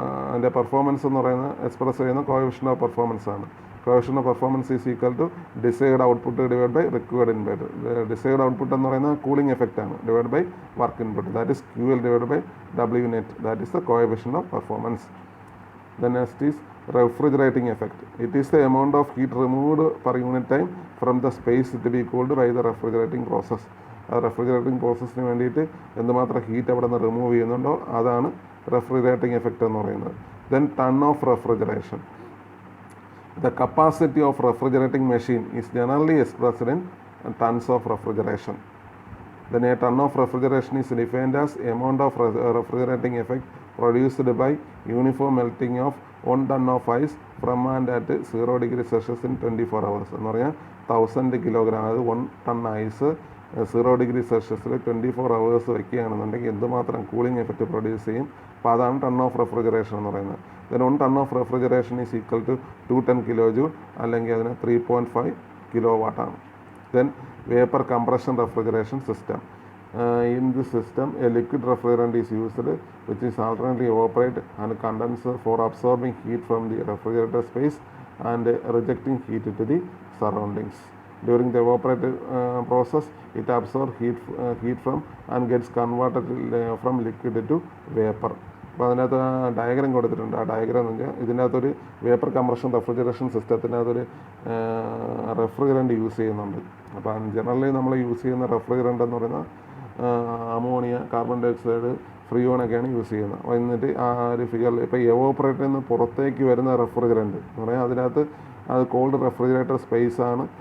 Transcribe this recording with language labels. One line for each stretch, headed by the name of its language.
Malayalam: അതിൻ്റെ പെർഫോമൻസ് എന്ന് പറയുന്നത് എക്സ്പ്രസ് ചെയ്യുന്ന കോഎഫിഷ്യൻ്റ് ഓഫ് പെർഫോമൻസ് ആണ്.
English: Coefficient of performance is equal to desired output divide by required input.
Malayalam: Decide output എന്ന് പറയുന്നത് കൂളിംഗ് എഫക്റ്റ് ആണ്, divide by work input.
English: That is QL divide by W net. That is the coefficient of performance. Then next is refrigerating effect. It is the amount of heat removed per unit time from the space to be cooled by the refrigerating process.
Malayalam: ആ refrigerating പ്രോസസ്സിന് വേണ്ടിയിട്ട് എന്തുമാത്രം heat അവിടെ നിന്ന് remove ചെയ്യുന്നുണ്ടോ അതാണ് refrigerating effect എന്ന് പറയുന്നത്.
English: Then ton of refrigeration. The capacity of refrigerating machine is generally expressed in tons of refrigeration. Then a ton of refrigeration is defined as amount of refrigerating effect produced by uniform melting of 1 ton of ice from and at 0 degree Celsius in 24 hours.
Malayalam: എന്ന് പറഞ്ഞാൽ 1000 kilogram, അതായത് 1 ton ice 0 degree സെൽഷ്യസിൽ 24 hours വയ്ക്കുകയാണെന്നുണ്ടെങ്കിൽ എന്തുമാത്രം cooling effect produce ചെയ്യും. അപ്പോൾ അതാണ് ton of refrigeration എന്ന് പറയുന്നത്.
English: then 1 ton of refrigeration is equal to 210 kJ,
Malayalam: അല്ലെങ്കിൽ അതിന് 3.5 kW ആണ്.
English: Then vapour compression refrigeration system. In this system, a liquid refrigerant is used which is alternately evaporate and condense for absorbing heat from the refrigerator space and rejecting heat to the surroundings. During the evaporative process, it absorbs heat from and gets converted from liquid to vapor.
Malayalam: അപ്പോൾ അതിനകത്ത് diagram കൊടുത്തിട്ടുണ്ട്. ആ diagram എന്ന് വെച്ചാൽ ഇതിനകത്തൊരു vapour compression refrigeration സിസ്റ്റത്തിനകത്തൊരു refrigerant use ചെയ്യുന്നുണ്ട്. അപ്പോൾ generally നമ്മൾ യൂസ് ചെയ്യുന്ന റെഫ്രിജറൻറ്റ് എന്ന് പറയുന്നത് ammonia, carbon dye oxide, ഫ്രിയോണൊക്കെയാണ് use ചെയ്യുന്നത്. എന്നിട്ട് ആ ഒരു ഫിഗറിൽ ഇപ്പോൾ എവോപ്പറേറ്ററിൽ നിന്ന് പുറത്തേക്ക് വരുന്ന റെഫ്രിജറൻറ്റ് എന്ന് പറയാം, അതിനകത്ത് അത് കോൾഡ് റെഫ്രിജറേറ്റർ സ്പേസ് ആണ്.